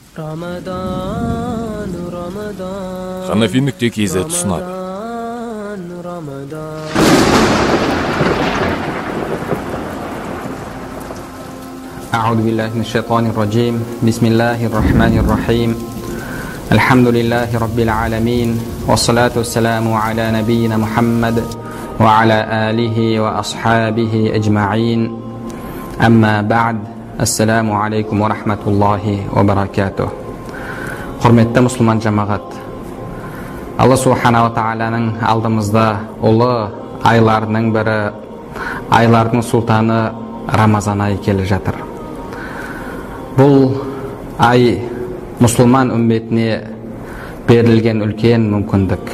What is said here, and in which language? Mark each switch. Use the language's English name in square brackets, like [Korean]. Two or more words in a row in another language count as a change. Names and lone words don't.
[Kazakh] Ханафи.kz ұсынады. [Arabic] أعوذ بالله من الشيطان الرجيم بسم الله الرحمن الرحيم الحمد لله رب العالمين والصلاة والسلام على نبينا محمد وعلى آله وأصحابه أجمعين أما بعد السلام عليكم ورحمة الله وبركاته. [Kazakh] Құрметті мұсылман жамағат, Алла Субхана ва Тағаланың алдымызда ұлы айларының бірі, айлардың сұлтаны Рамазан айы келе жатыр. Бұл ай мұсылман үмметіне берілген үлкен мүмкіндік.